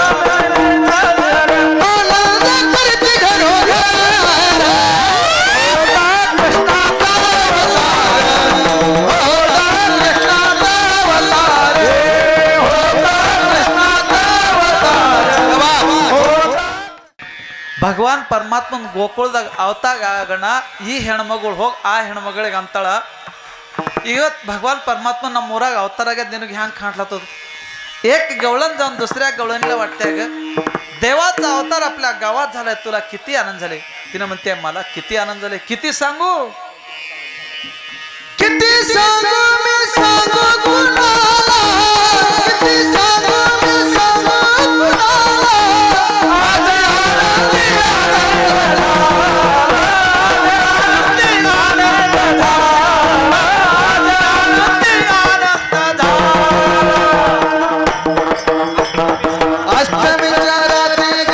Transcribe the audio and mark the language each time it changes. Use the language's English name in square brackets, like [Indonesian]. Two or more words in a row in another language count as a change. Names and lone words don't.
[Marathi] आनंद करते घरोघर होता कृष्णाचा अवतार होता कृष्णाचा अवतार होता कृष्णाचा अवतार [Kannada] ಭಗವಾನ್ ಪರಮಾತ್ಮನ ಗೋಕುಳದಾಗ ಅವತಾಗಣ ಈ ಹೆಣ್ಮಗಳು ಹೋಗಿ ಆ ಹೆಣ್ಮಗಳಿಗೆ ಅಂತಾಳ ಇವತ್ತು भगवान परमात्मा ನಮ್ಮ ಊರಾಗ ಅವತಾರ ಆಗ್ಯದ ನಿನಗೆ ಹ್ಯಾಂಗೆ [Marathi] काढलातद एक गवळण जाऊन दुसऱ्या गवळणीला वाटतंय ग देवाचा अवतार आपल्या गावात झालाय तुला किती आनंद झाले तिनं म्हणते मला किती आनंद झाले किती सांगू किती सांगू मी सांगू कुणाला किती सांगू मी सांगू कुणाला आज आनंदी अष्टमीच्या रात्री ग